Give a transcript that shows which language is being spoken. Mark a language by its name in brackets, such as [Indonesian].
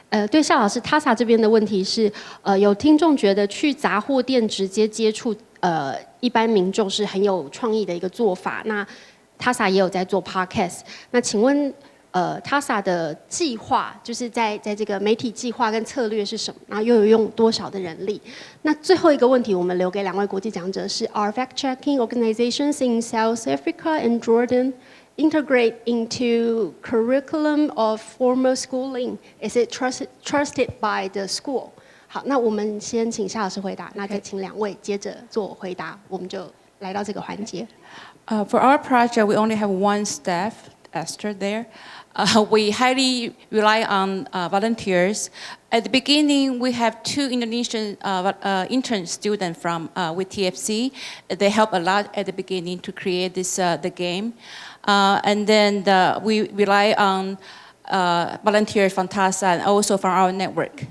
[Chinese] 对夏老师，TASA这边的问题是，有听众觉得去杂货店直接接触一般民众是很有创意的一个做法。那TASA 也有在做 podcast。那请问TASA 的计划就是在这个媒体计划跟策略是什么？然后又有用多少的人力？那最后一个问题，我们留给两位国际讲者是 [English] ：Are fact-checking organizations in South Africa and Jordan integrate into curriculum of formal schooling? Is it trusted by the school? [Chinese] 好，那我们先请夏老师回答，那再请两位接着做回答，我们就来到这个环节。 [English] For our project, we only have one staff, Esther, there. We highly rely on volunteers. At the beginning, we have 2 Indonesian intern students from with TFC. They help a lot at the beginning to create this the game, and then we rely on volunteers from TASA and also from our network.